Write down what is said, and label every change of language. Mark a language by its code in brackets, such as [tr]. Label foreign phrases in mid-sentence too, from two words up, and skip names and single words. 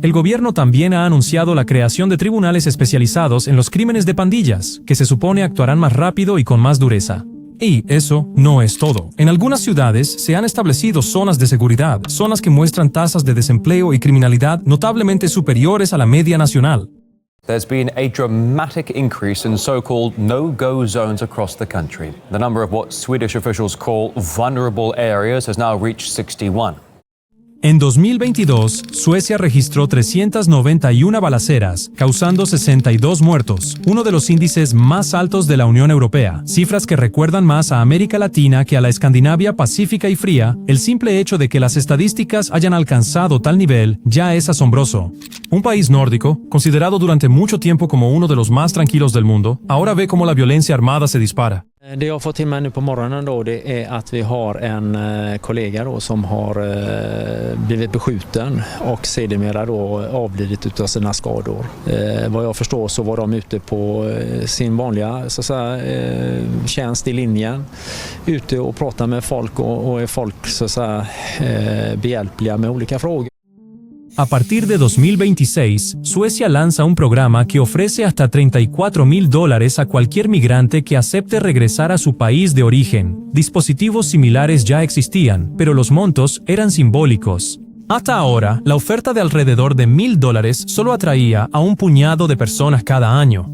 [es] El gobierno también ha anunciado la creación de tribunales especializados en los crímenes de pandillas, que se supone actuarán más rápido y con más dureza. Y eso no es todo. En algunas ciudades se han establecido zonas de seguridad, zonas que muestran tasas de desempleo y criminalidad notablemente superiores a la media nacional. [en] There's been a dramatic increase in so-called no-go zones across the country. The number of what Swedish officials call vulnerable areas has now reached 61. [es] En 2022, Suecia registró 391 balaceras, causando 62 muertos, uno de los índices más altos de la Unión Europea, cifras que recuerdan más a América Latina que a la Escandinavia pacífica y fría. El simple hecho de que las estadísticas hayan alcanzado tal nivel ya es asombroso. Un país nórdico, considerado durante mucho tiempo como uno de los más tranquilos del mundo, ahora ve cómo la violencia armada se dispara. [sv] Det jag har fått till mig nu på morgonen då, det är att vi har en kollega då som har blivit beskjuten och sedermera då avlidit utav sina skador. Vad jag förstår så var de ute på sin vanliga så att säga, tjänst i linjen, ute och pratar med folk och är folk så att säga, behjälpliga med olika frågor. [es] A partir de 2026, Suecia lanza un programa que ofrece hasta $34,000 a cualquier migrante que acepte regresar a su país de origen. Dispositivos similares ya existían, pero los montos eran simbólicos. Hasta ahora, la oferta de alrededor de $1,000 solo atraía a un puñado de personas cada año.